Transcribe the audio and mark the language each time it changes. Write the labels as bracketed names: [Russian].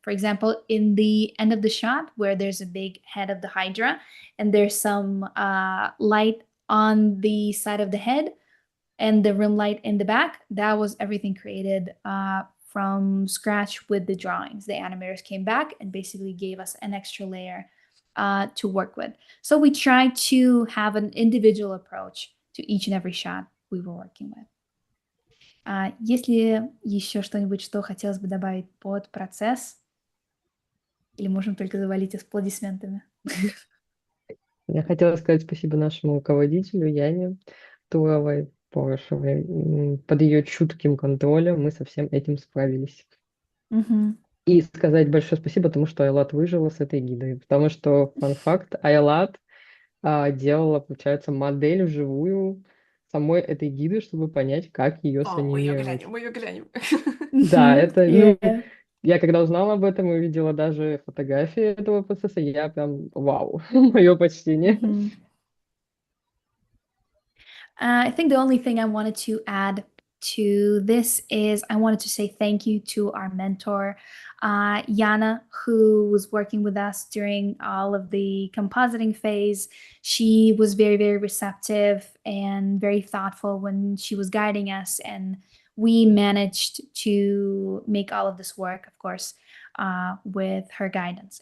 [English] For example, in the end of the shot where there's a big head of the Hydra and there's some light on the side of the head and the rim light in the back, that was everything created from scratch with the drawings. The animators came back and basically gave us an extra layer to work with. So we tried to have an individual approach to each and every shot we were working with. [Russian] Есть ли еще что-нибудь, что хотелось бы добавить под процесс? Или можем только завалить аплодисментами? Я хотела сказать спасибо нашему руководителю Яне Туровой, Порошевой. Под ее чутким контролем мы со всем этим справились. И сказать большое спасибо тому, что Айлат выжила с этой гидой. Потому что, фан-факт, Айлат делала, получается, модель вживую самой этой гиды, чтобы понять, как ее санимировать. Мы ее глянем. Да, это, ну, я когда узнала об этом и увидела даже фотографии этого процесса, я прям, вау, мое почтение. [English] I think the only thing I wanted to add to this is I wanted to say thank you to our mentor, Yana, who was working with us during all of the compositing phase. She was very, very receptive and very thoughtful when she was guiding us, and we managed to make all of this work, of course, with her guidance.